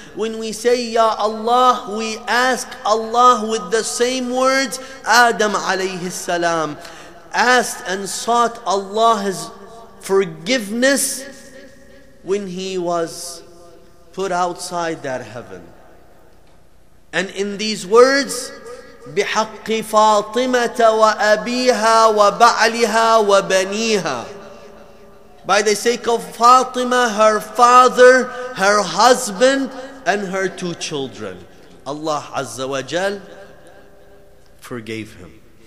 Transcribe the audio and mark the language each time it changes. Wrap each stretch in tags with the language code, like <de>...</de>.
<en>When we say, Ya Allah, we ask Allah with the same words Adam alayhi salam asked and sought Allah's forgiveness when he was put outside that heaven. And in these words,</en> <ar>بِحَقِّ فَاطِمَةَ وَأَبِيهَا وَبَعْلِهَا وَبَنِيهَا.</ar> <en>By the sake of Fatima, her father, her husband, and her 2 children, Allah Azza wa Jal forgave him.</en>